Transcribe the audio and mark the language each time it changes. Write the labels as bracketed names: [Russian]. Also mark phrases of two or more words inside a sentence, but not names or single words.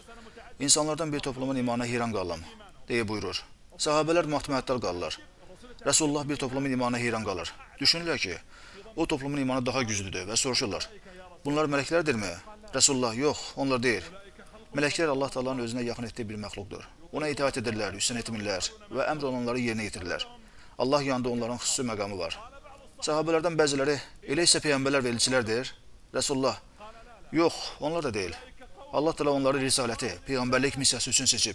[Turkish] İnsanlardan bir toplumun imanına heyran kaldım diye buyurur. Sahabeler matmaatlar kalırlar. Resulullah bir toplumun imanına heyran kalır. Düşünürler ki o toplumun imanı daha güçlüdür ve soruşurlar. Bunlar meleklerdir mi? Resulullah yok onlar değil. Melekler Allah Teala'nın özüne yakın ettiği bir məxluqdur. [Azerbaijani] Ona itaat edirlər, üstün etmirlər və əmr olunanları yerinə yetirirlər. Allah yanında onların xüsusi məqamı var. Sahabelerden bəziləri elə isə peyğəmbərlər və elçilərdir. Resulullah yox, onlar da değil. Allah Teala onları risaləti, peyğəmbərlik missiyası üçün seçib.